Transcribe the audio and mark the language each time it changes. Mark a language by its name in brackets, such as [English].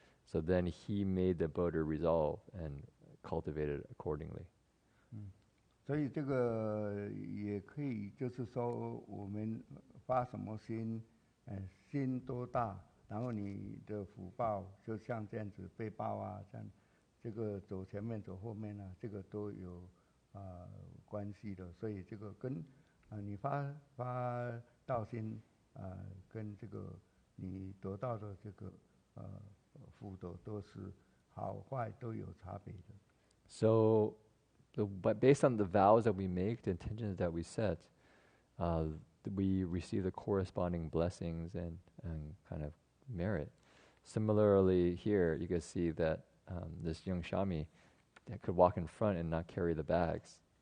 [English] So then he made the Bodhi resolve and cultivated it accordingly. [Chinese] 所以这个也可以，就是说我们发什么心，心多大，然后你的福报就像这样子，背包啊，像这个走前面走后面啊，这个都有关系的。所以这个跟你发道心跟这个你得到的这个福德都是好坏都有差别的。 [English] So but based on the vows that we make, the intentions that we set, we receive the corresponding blessings and kind of merit. Similarly, here you can see that this young Shami that could walk in front and not carry the bags.